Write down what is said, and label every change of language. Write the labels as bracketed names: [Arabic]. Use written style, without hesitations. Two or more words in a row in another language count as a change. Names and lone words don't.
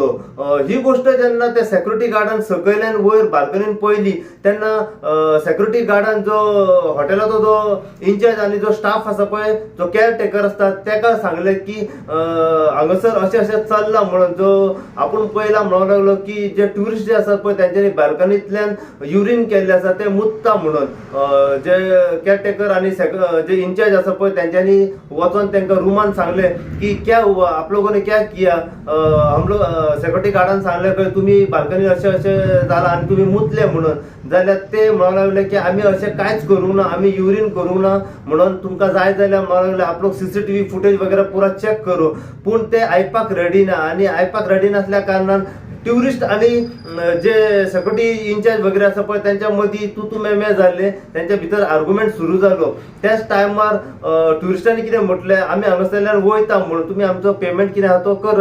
[Konkani] ही गोष्ट जेन्ना त्या सेक्युरिटी गार्डान सकयल्यान वयर बाल्कनीन पळयली तेन्ना सेक्युरिटी गार्डान जो हॉटेलाचो जो इन्चार्ज आनी जो स्टाफ आसा पळय जो केअरटेकर आसता तेका सांगले की हांगासर अशें अशें चल्लां म्हणून. जो आपूण पळयला म्हणूंक लागलो की जे ट्युरिस्ट जे आसात पळय तेंच्यांनी बाल्कनींतल्यान युरिन केल्ले आसा ते मुतता म्हणून. जे केअरटेकर आनी जे इन्चार्ज आसा पळय तेंच्यांनी वचोन तांकां रुमान सांगले की [Hindi] क्या हुआ आप लोगों ने क्या किया. हम लोग [Konkani] सेक्युरिटी गार्डान सांगले की तुम्ही बाल्कनी अशें अशें जाला आनी तुम्ही मुतले म्हणून. जाल्यार ते म्हणूंक लागले की आमी अशें कांयच करूंक ना, आमी युरिन करूंक ना म्हणून तुमकां जाय जाल्यार म्हणूंक लागले [Hindi] आप लोग [Konkani] CCTV फुटेज वगैरे पुरा चेक करू. पूण ते आयपाक रेडी ना आनी आयपाक रेडी नासल्या कारणान ट्युरिस्ट आणि जे सेक्युरिटी इन्चार्ज वगैरे आसा पळय त्यांच्या मदीं तू मे जाल्ले. त्यांच्या भितर आर्ग्युमेंट सुरू जालो. त्याच टायमार ट्युरिस्टांनी कितें म्हटलें आमी हांगासरल्यान वयता म्हणून तुम्ही आमचो पेमेंट कितें आहा तो करा.